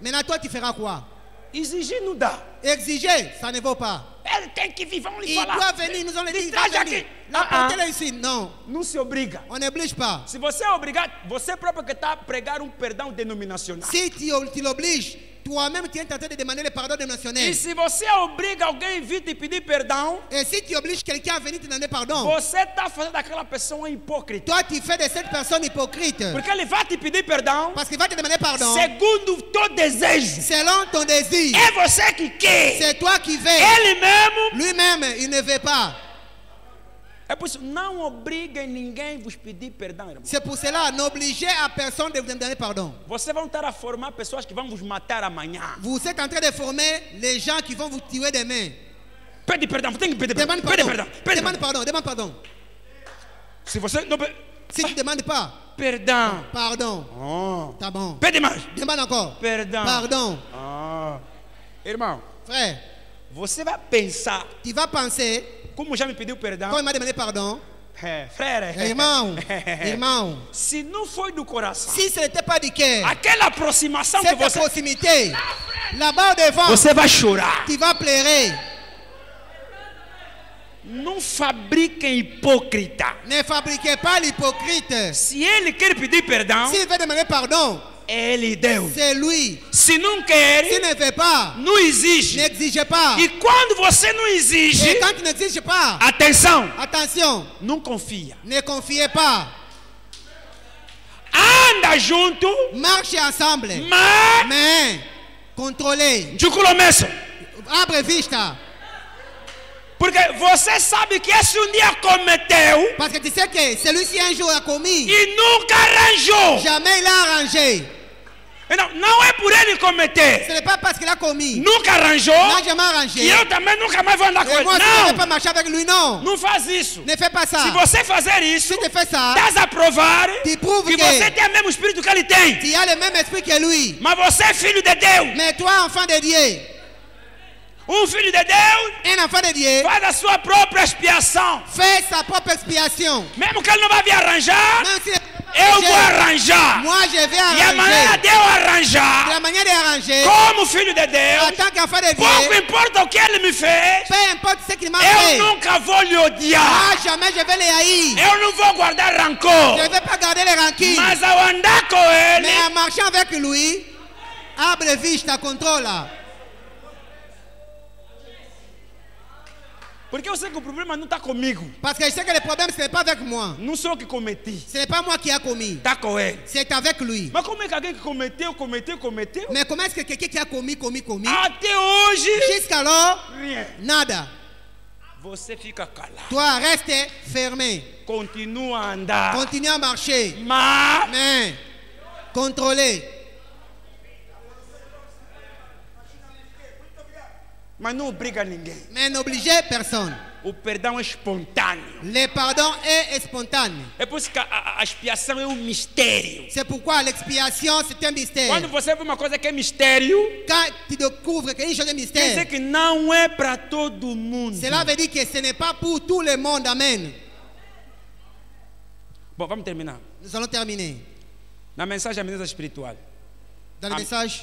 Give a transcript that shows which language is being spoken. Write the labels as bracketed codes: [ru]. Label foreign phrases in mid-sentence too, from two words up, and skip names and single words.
[fr] Maintenant, toi, tu feras quoi? [pt] Exigir não dá. [fr] Exiger, ça ne vaut pas. [pt] Ele tem que vir, vamos lhe [fr] Il [pt] falar. [fr] doit venir, nous allons le dire. Il [pt] Traz [fr] doit [pt] aqui. [fr] venir. L'apporter ici, non. [pt] Não se obriga. [fr] On n'oblige pas. [pt] Se você é obrigado, você próprio que está a pregar perdão denominacional. [fr] Si tu l'obliges, toi-même, tu es en train de demander le pardon [pt] E [fr] dénominationnaire. [pt] se você obriga alguém a vir te pedir perdão, [fr] Et si tu obliges quelqu'un à venir te demander pardon, [pt] você está fazendo daquela pessoa hipócrita. [fr] toi, tu fais de cette personne hypocrite. [pt] Porque ele vai te pedir perdão [fr] Parce qu'il va te demander pardon [pt] segundo o teu desejo. [fr] selon ton désir. [pt] É você que quer. [fr] C'est toi qui veux. [pt] Ele mesmo. [fr] Lui-même, il ne veut pas. [pt] É por isso, não obriguem ninguém a vos pedir perdão, irmão. [fr] C'est pour cela, n'obligez à personne de vous demander pardon. [pt] Vocês vão estar a formar pessoas que vão vos matar amanhã. [fr] Vous êtes en train de former les gens qui vont vous tuer demain. [pt] Pede perdão, tem que pedir perdão. [fr] Demande [pt] Pede [fr] pardon. [pt] perdão. Pede [fr] Demande [pt] perdão. [fr] pardon. Demande pardon. [pt] Se você não [fr] Si tu ne demandes pas, [pt] perdão. [fr] pardon. Oh. [pt] Tá bom. Pede mais. [fr] Demande encore. [pt] Perdão. [fr] Pardon. [pt] Ah. Irmão, [fr] Frère, [pt] você vai pensar, [fr] tu vas penser, [pt] como já me pediu perdão. [fr] quand il m'a demandé pardon, Frère, [pt] irmão, irmão, se não foi do coração, [fr] si ce n'était pas du cœur, [pt] aquela aproximação que [fr] cette [pt] você, [fr] proximité, là-bas devant, [pt] você vai chorar. [fr] tu vas pleurer. [pt] Não fabriquem hipócrita. [fr] Ne fabriquez pas l'hypocrite. [pt] Se ele quer pedir perdão, [fr] S'il veut demander pardon, [pt] ele deu. [fr] c'est lui. [pt] Se não quer, [fr] S'il ne veut pas, [pt] não exige. [fr] n'exige pas. [pt] E quando você não exige, [fr] Et quand tu n'exiges pas, [pt] atenção, [fr] attention, [pt] não confia. [fr] ne confiez pas. [pt] Anda junto, [fr] Marchez ensemble. Mais, contrôlez. [pt] de começo. Abre vista. Porque você sabe que esse um dia cometeu [fr] Parce que tu sais que celui-ci un jour a commis, [pt] e nunca arranjou. [fr] jamais il a arrangé. [pt] Não, não é por ele cometer, [fr] Ce n'est pas parce qu'il a commis, [pt] nunca arranjou, [fr] il n'a jamais [pt] que [fr] arrangé. [pt] eu também nunca mais vou andar com [fr] Et [pt] ele. [fr] moi, si je ne vais pas [pt] Não, [fr] marcher avec lui, non. [pt] não faz isso. [fr] Ne fais pas ça. [pt] Se você fazer isso, [fr] Si tu fais ça, [pt] estás a provar [fr] tu prouves [pt] que [fr] que [pt] você tem o mesmo espírito que ele tem. [fr] tu as le même esprit que lui. [pt] Mas você é filho de Deus. [fr] Mais toi, enfant de Dieu, [pt] Filho de Deus [fr] un enfant de Dieu, [pt] faz a sua própria expiação. [fr] fait sa propre expiation. [pt] Mesmo que ele não vai vir arranjar, [fr] Même si [pt] eu vou arranjar. [fr] moi, je vais [pt] E a maneira [fr] arranger. [pt] de eu arranjar, [fr] De la manière d'arranger, [pt] como filho de [fr] en [pt] Deus, [fr] tant qu'enfant de [pt] pouco [fr] Dieu, [pt] importa o que ele me fez, [fr] peu importe ce qu'il m'a [pt] eu [fr] fait, [pt] nunca vou lhe [fr] moi, [pt] odiar. [fr] jamais je vais les haïr. [pt] Eu não vou guardar rancor. [fr] Je ne vais pas garder les rancunes. [pt] Mas ao andar com ele, [fr] Mais en marchant avec lui, [pt] abre vista, contrôle. porque eu sei que o problema não está comigo. [fr] Parce que je sais que le problème, ce n'est pas avec moi. [pt] Não sou eu que cometi. [fr] Ce n'est pas moi qui a commis. [pt] Está com ele. [fr] C'est avec lui. [pt] Mas como é que alguém que cometeu? [fr] Mais comment est-ce que quelqu'un qui a commis, [pt] Até hoje, [fr] jusqu'alors, rien. [pt] nada. Você fica calado. [fr] Toi, reste fermé. [pt] Continua a andar. [fr] Continue à marcher. [pt] Mas [fr] Mais, contrôler. [pt] não obriga ninguém. [fr] Mais n'obligez personne. [pt] O perdão é espontâneo. [fr] Le pardon est spontané. [pt] É por isso que a expiação é um mistério. [fr] C'est pourquoi l'expiation, c'est un mystère. [pt] Quando você vê uma coisa que é mistério, [fr] Quand tu découvres quelque chose de [pt] quer [fr] mystère, [pt] dizer que não é para todo mundo. [fr] cela veut dire que ce n'est pas pour tout le monde. [pt] Amen. Bom, vamos terminar. [fr] Nous allons terminer. [pt] Na mensagem amnésia espiritual. [fr] Dans le message,